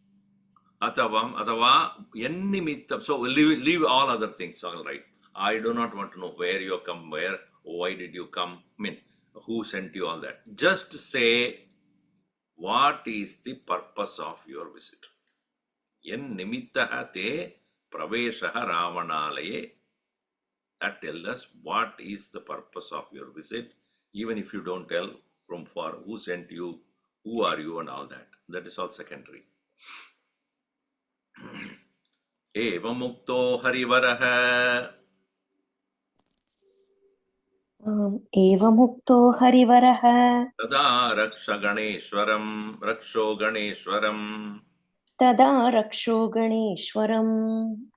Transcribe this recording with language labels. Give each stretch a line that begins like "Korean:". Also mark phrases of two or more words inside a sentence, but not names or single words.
Sanskrit: अथवा यन्निमित्तम्.
English: So leave all other things, all right. I do not want to know where you come, why did you come, who sent you, all that. Just say, what is the purpose of your visit?
Sanskrit: यन्निमित्तः ते प्रवेशः रावणालये.
English: That tells us what is the purpose of your visit, even if you don't tell from far who sent you, who are you, and all that. That is all secondary.
Sanskrit: एवमुक्तो हरिवरः. एवमुक्तो हरिवरः. तदा रक्षोगणेश्वरम्. तदा रक्षोगणेश्वरम्.